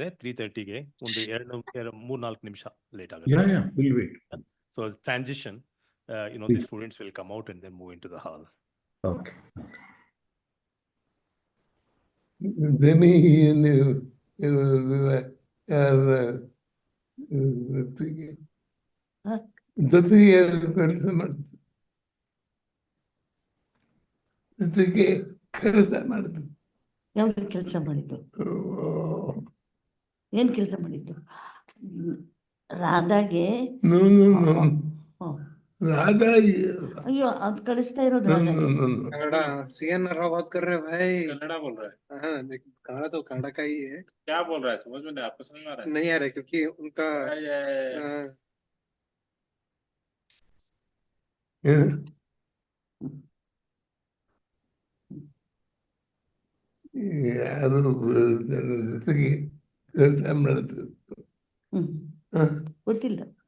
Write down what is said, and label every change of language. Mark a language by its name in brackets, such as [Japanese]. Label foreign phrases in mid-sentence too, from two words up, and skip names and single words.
[Kannada] 3:30ಗೆ ಒಂದು 3-4 ನಿಮಿಷ ಲೇಟ್ ಆಗುತ್ತೆ. [English] So transition, the students will come out and then move into the hall. Okay. Then [Kannada] ಯಾವ್ದು ಕೆಲಸ ಮಾಡಿದ್ದು? ಏನ್ ಕೆಲಸ ಮಾಡಿದ್ದು? ರಾಧಾಗೆ ಅಯ್ಯೋ ಅದು ಕಳಿಸ್ತಾ ಇರೋದು [Hindi] कन्नड़ा सीएन रावत कर रहे भाई, कन्नड़ा बोल रहा है। हाँ कन्नड़ा तो कन्नड़ा का ही है। क्या बोल रहा है समझ में नहीं, आपको समझ में आ रहा है? नहीं आ रहा है क्योंकि उनका [Kannada] ಯಾರು ಕೆಲಸ ಮಾಡುದು ಗೊತ್ತಿಲ್ಲ.